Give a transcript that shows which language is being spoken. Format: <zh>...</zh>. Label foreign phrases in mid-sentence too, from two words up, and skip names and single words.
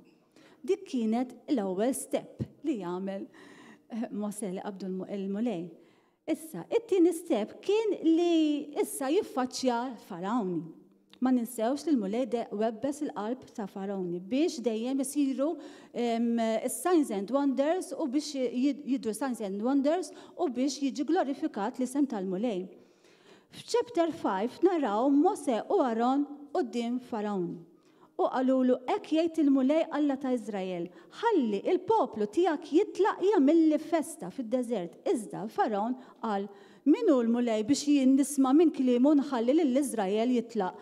<mt>Dik kienet l-ewwel step li jagħmel Mosè li qabdu l-mulej. Issa, it-tieni step kien li issa jiffaċċja Farawni. Ma ninsewx li l-mulej webbes il-qalb ta' Farawni biex dejjem isiru</mt> <en>signs and wonders</en> <mt>u biex jidru</mt> <en>signs and wonders</en> <mt>u biex jiġi glorifikat l-isem tal-mulej. F'chapter 5 naraw Mosè u Aron quddiem Farawni. U qalulu hekk jgħid il-mulej Alla ta' Iżrael, ħalli il-poplu tiegħek jitlaq jagħmilli festa fid-deżert. Iżda Farawn qal, min hu l-mulej biex jien nisma' minn kliemu nħalli lill-Iżrael jitlaq.</mt>